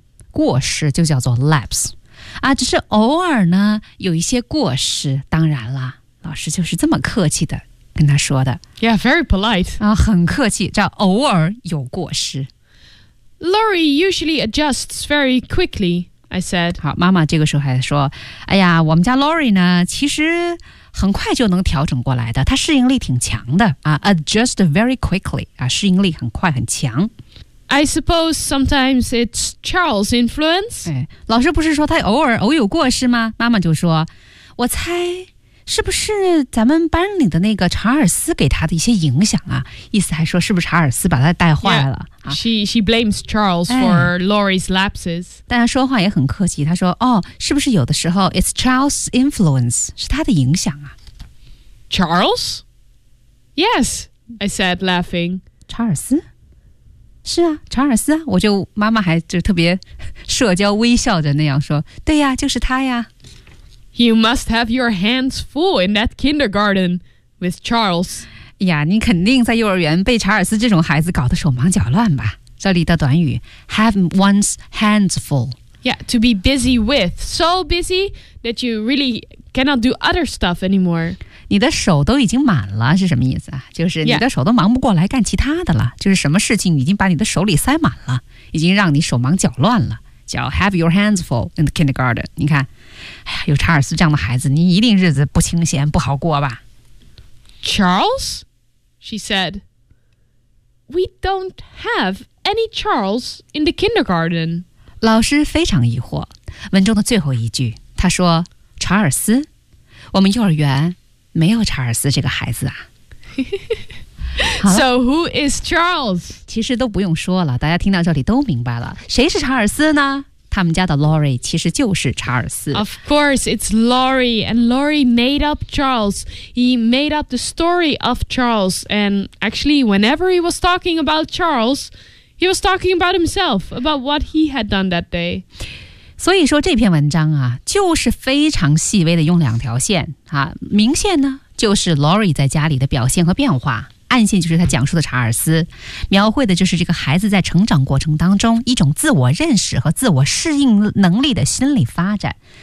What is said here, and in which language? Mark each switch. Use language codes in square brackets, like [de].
[zh] 过失就叫做 lapse. 啊，只是偶尔呢，有一些过失，当然了，老师就是这么客气的跟他说的。 [en] Yeah, very polite. [zh] 啊，很客气，叫偶尔有过失。 [en] Laurie usually adjusts very quickly, I said. [zh] 好，妈妈这个时候还说，哎呀，我们家 Laurie 呢，其实很快就能调整过来的，他适应力挺强的啊 ， [en] adjust very quickly [zh] 啊，适应力很快很强。 [en] I suppose sometimes it's Charles' influence。 [zh] 哎，老师不是说他偶有过失吗？妈妈就说，我猜是不是咱们班里的那个查尔斯给他的一些影响啊？意思还说是不是查尔斯把他带坏了 [en] yeah, 啊 ？She blames Charles for Laurie's lapses。 [zh] 大家说话也很客气，他说哦，是不是有的时候 [en] it's Charles' influence [zh] 是他的影响啊 [en] ？Charles? Yes, I said laughing. [zh] 查尔斯？是啊，查尔斯。我就妈妈还就特别社交微笑着那样说，对呀，就是他呀。 [en] You must have your hands full in that kindergarten with Charles. [zh] 呀，你肯定在幼儿园被查尔斯这种孩子搞得手忙脚乱吧？这里的短语 [en] have one's hands full. Yeah, to be busy with, so busy that you really cannot do other stuff anymore. [zh] 你的手都已经满了是什么意思啊？就是你的手都忙不过来干其他的了，就是什么事情已经把你的手里塞满了，已经让你手忙脚乱了。 [en] 叫 have your hands full in the kindergarten. [zh] 你看，哎呀，有查尔斯这样的孩子，你一定日子不清闲，不好过吧 [en] ？Charles, she said. We don't have any Charles in the kindergarten. [zh] 老师非常疑惑。文中的最后一句，他说：“查尔斯，我们幼儿园没有查尔斯这个孩子啊。 [en] So who is Charles? [zh] 其实都不用说了，大家听到这里都明白了，谁是查尔斯呢？他们家的 Laurie 其实就是查尔斯。 [en] Of course, it's Laurie, and Laurie made up Charles. He made up the story of Charles, and actually, whenever he was talking about Charles, he was talking about himself, about what he had done that day. [zh] 所以说这篇文章啊，就是非常细微的用两条线啊，明线呢就是 Laurie 在家里的表现和变化。暗线就是他讲述的查尔斯，描绘的就是这个孩子在成长过程当中一种自我认识和自我适应能力的心理发展。